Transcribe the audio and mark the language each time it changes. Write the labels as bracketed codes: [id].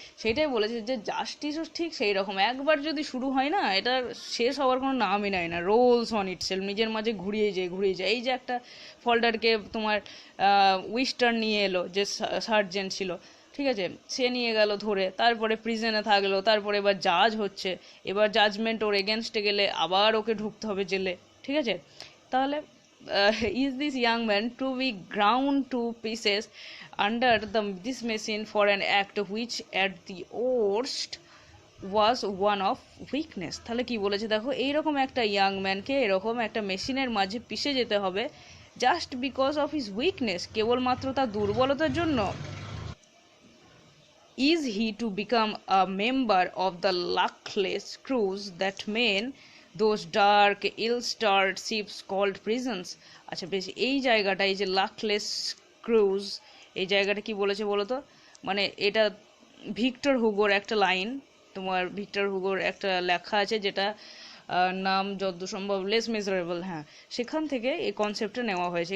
[bn] সেটাই বলেছে যে জাস্টিসও ঠিক সেই রকম, একবার যদি শুরু হয় না, এটা শেষ হওয়ার কোনো নামই নেয় না, রোলস অন ইটসেলফ, নিজের মাঝে ঘুরিয়ে যায়। এই যে একটা ফল্ডারকে তোমার উইস্টার নিয়ে এলো, যে সার্জেন্ট ছিল, ঠিক আছে? সে নিয়ে গেল ধরে, তারপরে প্রিজনে থাকলো, তারপরে এবার জাজ হচ্ছে, এবার জাজমেন্ট ওর এগেনস্টে গেলে আবার ওকে ঢুকতে হবে জেলে, ঠিক আছে? তাহলে [en] is this young man to be ground to pieces under this machine for an act which at the worst was one of weakness? [bn] তাহলে কি বলেছে দেখো, এইরকম একটা ইয়াং ম্যানকে এরকম একটা মেশিনের মাঝে পিষে যেতে হবে, just because of his weakness, কেবলমাত্র তার দুর্বলতার জন্য। [en] Is he to become a member of the luckless crews that men those dark ill-starred ships called prisons? [bn] আচ্ছা বেশ, এই জায়গাটা, এই যে লাকলেস ক্রুজ, এই জায়গাটা কি বলেছে বলো তো? মানে এটা ভিক্টর হুগোর একটা লাইন, তোমার ভিক্টর হুগোর একটা লেখা আছে, যেটা নাম যত সম্ভব লেস মেজারেবল, হ্যাঁ, সেখান থেকে এই কনসেপ্টটা নেওয়া হয়েছে।